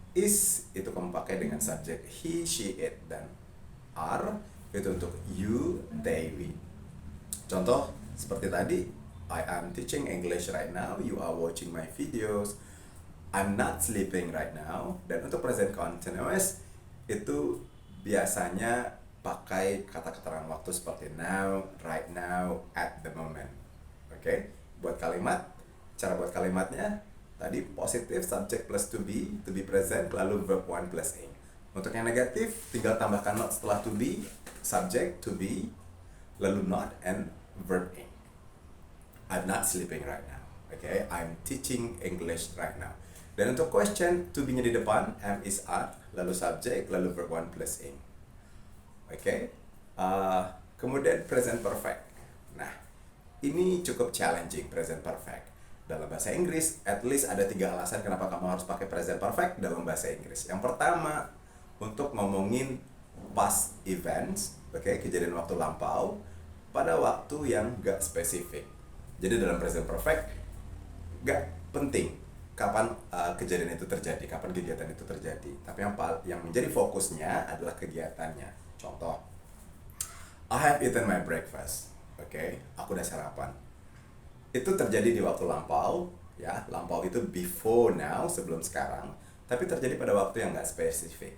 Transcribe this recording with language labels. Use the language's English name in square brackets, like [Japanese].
[Indonesian] Is itu kamu pakai dengan subjek he, she, it, dan are itu untuk you, they, we. Contoh seperti tadi, [English] I am teaching English right now, you are watching my videos, I'm not sleeping right now. [Indonesian] Dan untuk present continuous itu biasanya pakai kata keterangan waktu seperti now, right now, at the moment. Oke, buat kalimat, cara buat kalimatnya tadi positif subject plus to be present, lalu verb one plus ing. Untuk yang negatif, tinggal tambahkan not setelah to be, subject to be, lalu not and verb ing. [English] I'm not sleeping right now. Okay, I'm teaching English right now. [Indonesian] Dan untuk question, to be-nya di depan, am, is, are, lalu subject, lalu verb one plus ing. Okay, kemudian present perfect. Nah, ini cukup challenging present perfect. Dalam bahasa Inggris, at least ada 3 alasan kenapa kamu harus pakai present perfect dalam bahasa Inggris. Yang pertama, untuk ngomongin past events, kejadian waktu lampau, pada waktu yang gak spesifik. Jadi dalam present perfect, gak penting kapan kejadian itu terjadi, kapan kegiatan itu terjadi. Tapi yang menjadi fokusnya adalah kegiatannya. Contoh, [English] I have eaten my breakfast. [Indonesian] Aku udah sarapan. Itu terjadi di waktu lampau, ya. Lampau itu [English] before now, [Indonesian] sebelum sekarang, tapi terjadi pada waktu yang nggak spesifik.